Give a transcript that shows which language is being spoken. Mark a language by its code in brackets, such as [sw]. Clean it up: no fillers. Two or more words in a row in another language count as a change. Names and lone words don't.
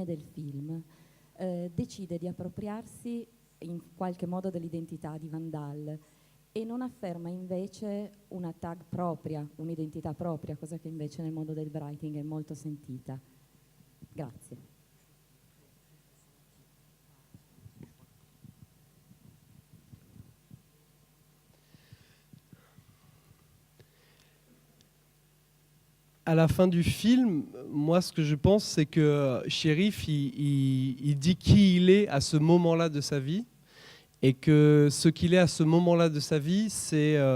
[it] del film, decide di appropriarsi in qualche modo dell'identità di Vandal e non afferma invece una tag propria, un'identità propria, cosa che invece nel mondo del writing è molto sentita. Grazie. [fr] À la fin du film, moi, ce que je pense, c'est que Sherif, il dit qui il est à ce moment-là de sa vie, et que ce qu'il est à ce moment-là de sa vie, c'est